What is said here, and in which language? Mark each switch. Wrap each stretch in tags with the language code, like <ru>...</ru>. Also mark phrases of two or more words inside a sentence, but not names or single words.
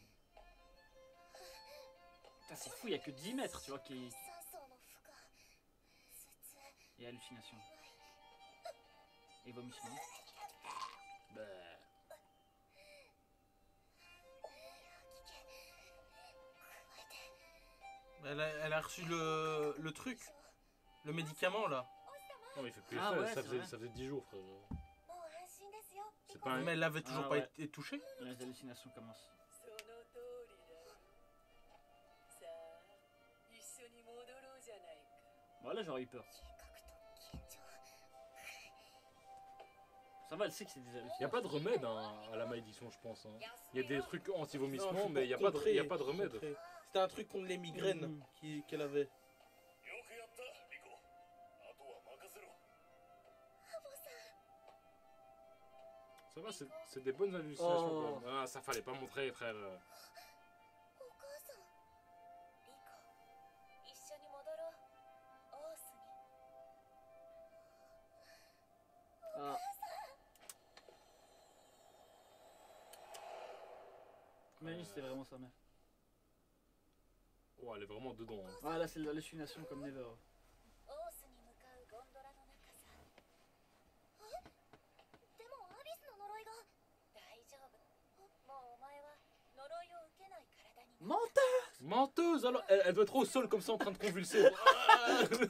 <fr>Putain, c'est fou, il y a que 10 mètres, tu vois,</fr> <ja>酸素の負荷頭痛</ja> <fr>et hallucination. Et vomissement. Bah.</fr> <ja>吐き気加えて</ja> <fr>Elle a reçu le truc, le médicament là. Non, mais il fait plus Ah effet. ouais, ça, c'est faisait, vrai. ça faisait 10 jours, frère.</fr> <ja>もう安心ですよ</ja> <fr>C'est pas un. Mais elle avait toujours Ah pas ouais. été touchée. Les hallucinations commencent.</fr> <ja>その通りださあ一緒に戻ろうじゃないか</ja> <fr>Voilà, j'aurais eu peur.</fr> <ja>計画と緊張</ja> <fr>Ça va, elle sait que c'est des Il n'y a hallucinations. pas de remède hein, à la malédiction, je pense. hein. Il y a des trucs Non, anti-vomissement, faut mais il n'y a, pas de- contrer, il y a pas de remède. contrer. C'était un truc contre les migraines Mhm. qu'elle avait.</fr> <ja>よくやったリコあとは任せろ</ja> <fr>Ça va, c'est des bonnes hallucinations. Oh. Quand même. Ah, ça fallait pas montrer, frère.</fr> <ja>お母さんリコ一緒に戻ろうオースに</ja> <fr>Ah. Mais c'était vraiment sa mère. Oh, elle est vraiment dedans. hein. Ah là, c'est l'hallucination comme Never.</fr> <ja>オースに向かうゴンドラの中さえでもアビスの呪いが大丈夫もうお前は呪いを受けない体に</ja> <fr>Menteur! Menteuse alors elle doit être au sol comme ça en train de convulser. Ah</fr>